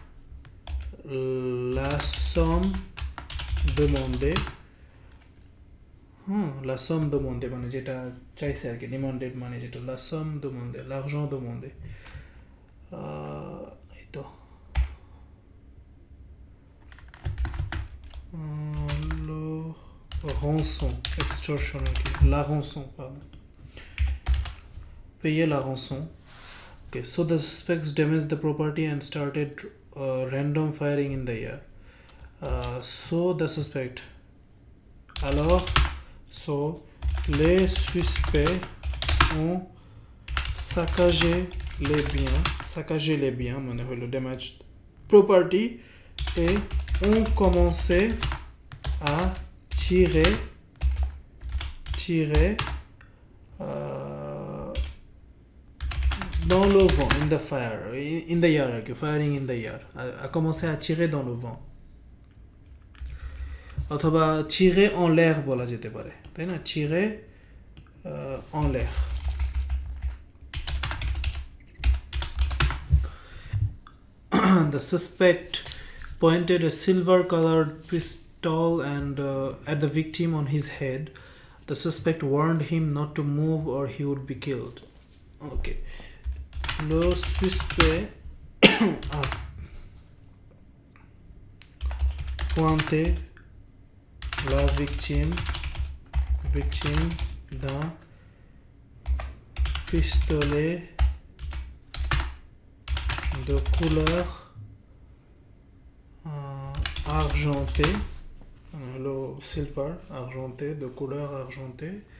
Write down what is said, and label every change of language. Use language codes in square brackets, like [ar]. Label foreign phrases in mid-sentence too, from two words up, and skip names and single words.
[fr] la somme demandée la somme demandée [bn] মানে যেটা চাইছে আর কি [en] demanded money [fr] যেটা la somme demandée l'argent demandé [bn] এই তো [fr] le rançon extortion la rançon pardon payer la rançon [en] okay so the suspects damaged the property and started random firing in the air so the suspect alors so [fr] les suspects ont saccagé les biens [bn] মানে হলো [en] damaged property [fr] et ont commencé à tirer dans le vent [en] in the air firing in the air [fr] a commencé à tirer dans le vent [en] অথবা [fr] tirer en l'air [bn] বলা যেতে পারে তাই না [fr] tirer en l'air [en] the suspect pointed a silver-colored pistol and at the victim on his head. The suspect warned him not to move or he would be killed. Okay. [fr] Le suspect a pointé la victime d'un pistolet de couleur argenté, le silver argenté de couleur argentée.